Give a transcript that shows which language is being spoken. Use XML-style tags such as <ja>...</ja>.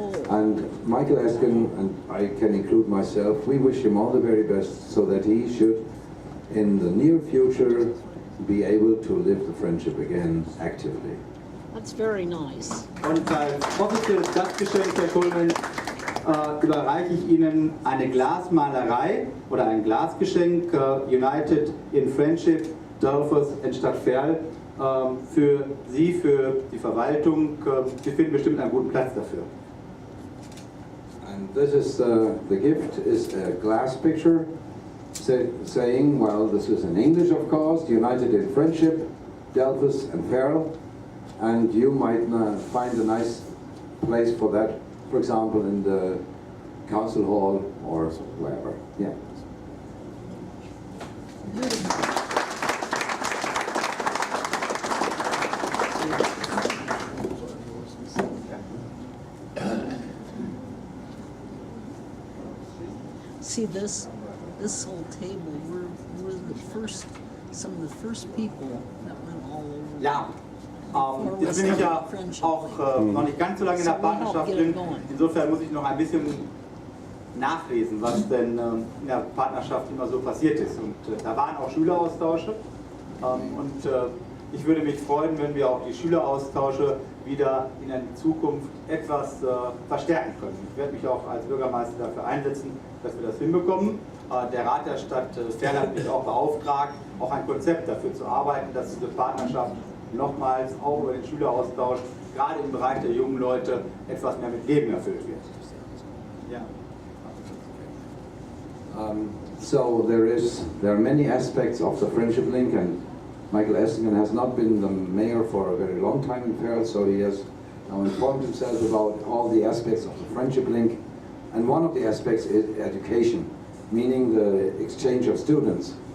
<en>And Michael Eskin, and I can include myself, we wish him all the very best so that he should, in the near future, be able to live the friendship again actively. That's very nice.</en> <de>Und als offizielles Gastgeschenk, Herr Coleman, überreiche ich Ihnen eine Glasmalerei oder ein Glasgeschenk,</de> <en>United in Friendship,</en> <de>Delphos and Stadtverl, für Sie, für die Verwaltung. Sie finden bestimmt einen guten Platz dafür.</de> <en>And this is the gift is a glass picture saying, well, this is in English, of course, United in Friendship, Delphos and Ferl, and you might find a nice place for that, for example, in the council hall or wherever. Yeah. See this whole table, we're the first, some of the first people that went all over.</en> <de>Ja, jetzt bin ich ja auch noch nicht ganz so lange in der Partnerschaft drin. Insofern muss ich noch ein bisschen nachlesen, was denn in der Partnerschaft immer so passiert ist. Und da waren auch Schüleraustausche. Und ich würde mich freuen, wenn wir auch die Schüleraustausche wieder in der Zukunft etwas verstärken können. Ich werde mich auch als Bürgermeister dafür einsetzen, dass wir das hinbekommen. Der Rat der Stadt Ferl hat mich auch beauftragt, auch ein Konzept dafür zu arbeiten, dass diese Partnerschaft nochmals auch über den Schüleraustausch, gerade im Bereich der jungen Leute, etwas mehr mit Leben erfüllt wird. Ja.</de> <en>So there are many aspects of the Friendship Link, and Michael Essingen has not been the mayor for a very long time in Ferl, so he has now informed himself about all the aspects of the Friendship Link. And one of the aspects is education, meaning the exchange of students.</en>